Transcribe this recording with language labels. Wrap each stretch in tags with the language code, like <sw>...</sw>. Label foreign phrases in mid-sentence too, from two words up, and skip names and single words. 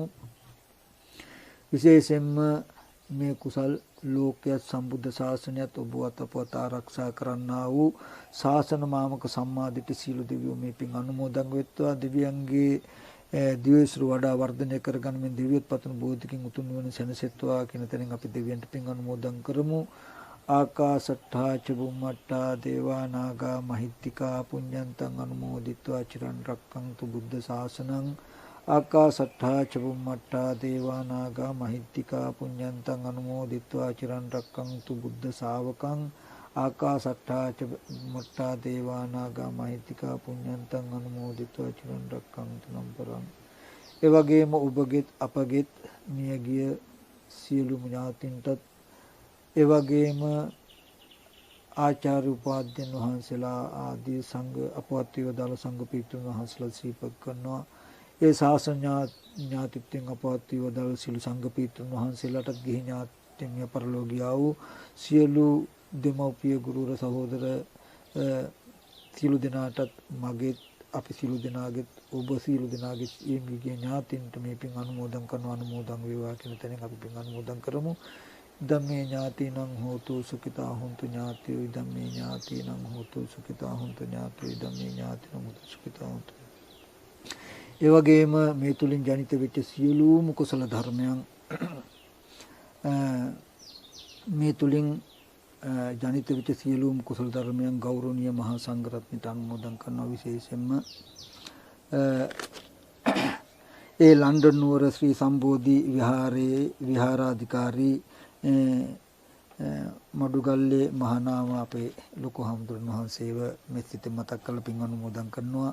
<si>විශේෂයෙන්ම මේ කුසල් ලෝකයේ සම්බුද්ධ ශාසනයත් ඔබ අතපොත ආරක්ෂා කරන්නා වූ ශාසන මාමක සම්මාදිට සීල දෙවියෝ මේ පින් අනුමෝදන් වෙත්වා. දෙවියන්ගේ දිවයිසුරු වඩා වර්ධනය කරගන්න මේ දිව්‍යත් පතන බෝධිකින් උතුම් නිවන සැනසෙත්වා කියන තැනින් අපි දෙවියන්ට පින් අනුමෝදන් කරමු.</si> <pi>ආකාසට්ඨා ච බුම්මට්ඨා දේවා නාග මහිත්‍තිකා පුඤ්ඤන්තං අනුමෝදිත්වා චිරන් රැක්කන්තු බුද්ධ ශාසනං. ආකාසට්ඨා ච බුම්මට්ඨා දේවා නාග මහිත්‍තිකා පුඤ්ඤන්තං අනුමෝදිත්වා චිරන් රැක්කන්තු බුද්ධ ශාවකං. ආකාසට්ඨා ච බුම්මට්ඨා දේවා නාග මහිත්‍තිකා පුඤ්ඤන්තං අනුමෝදිත්වා චිරන් රැක්කන්තු නම් පරං.</pi> <si>ඒ වගේම ඔබගෙත් අපගෙත් මියගිය සියලුම ඥාතින්ටත් ඒ වගේම ආචාර්ය උපාධ්‍යයන් වහන්සේලා ආදී සංඝ අපවත් වේදාල සංඝ පීඨුන් වහන්සේලා සිහිපත් කරනවා. ඒ ශාසන ඥාතිත්වයෙන් අපවත් වේදාල සිළු සංඝ පීඨුන් වහන්සේලාටත් ගිහි ඥාතින් පරලෝකියා වූ සියලු දෙමව්පිය ගුරුවර සහෝදර සියලු දෙනාටත් මගේ අපි සියලු දෙනාගේ ඔබ සියලු දෙනාගේ ඊමිගේ ඥාතින්ට මේ පින් අනුමෝදන් කරනවා. අනුමෝදන් වේවා කියන තැනින් අපි පින් අනුමෝදන් කරමු.</si> <pi>ධම්මේ ඥාතිනං හෝතු සුඛිතා හොන්තු ඥාතියෝ ධම්මේ ඥාතිනං හෝතු සුඛිතා හොන්තු ඥාතියෝ ධම්මේ ඥාතිනං හෝතු සුඛිතා හොන්තු.</pi> <si>ඒ වගේම මේ තුලින් ජනිත වෙච්ච සියලුම කුසල ධර්මයන් මේ තුලින් ජනිත වෙච්ච සියලුම කුසල ධර්මයන් ගෞරවනීය මහා සංඝරත්නයට අනුමෝදන් කරනවා. විශේෂයෙන්ම ඒ ලන්ඩන් නුවර ශ්‍රී සම්බෝධි විහාරයේ විහාරාධිකාරී මඩුගල්ලේ මහානාම අපේ ලොකු හාමුදුරන් වහන්සේව මෙසිත මතක් කරලා පින් අනුමෝදන් කරනවා.</si>